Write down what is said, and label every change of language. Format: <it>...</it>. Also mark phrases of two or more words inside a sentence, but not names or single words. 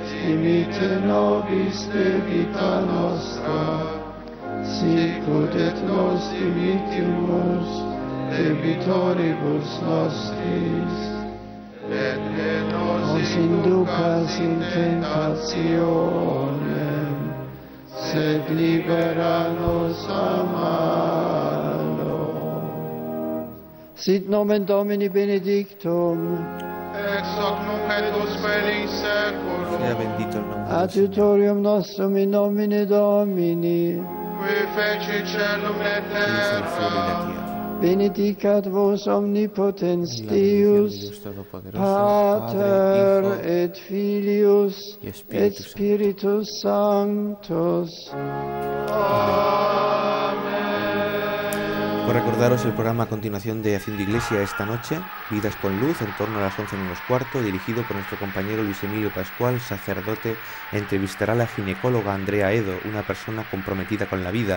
<la>dimitte nobis debita nostra, sicut et nos dimittimus debitoribus nostris, et ne nos inducas in tentationem, sed libera nos a malo. Sit nomen Domini benedictum, Ex hoc nunc et usque in seculum,</la> <es>Sea bendito el nombre del Señor.</es> <la>adiutorium nostrum in nomine Domini, qui feci celum et</la> <es>Que hizo el cielo y la</es> <la>terra.</la> <es>tierra.</es> <la>benedicat vos omnipotens</la> <es>Y la bendición de</es> <la>Deus,</la> <es>Dios Todopoderoso,</es> <la>Pater</la> <es>Padre,</es> <la>et Filius</la> <es>y</es> <la>et</la> <es>Espíritu Santo.</es> <la>Spiritus Sanctus.</la> <es>Por recordaros el programa a continuación de Haciendo Iglesia esta noche, Vidas con Luz, en torno a las 11 menos cuarto, dirigido por nuestro compañero Luis Emilio Pascual, sacerdote, entrevistará a la ginecóloga Andrea Edo, una persona comprometida con la vida.</es>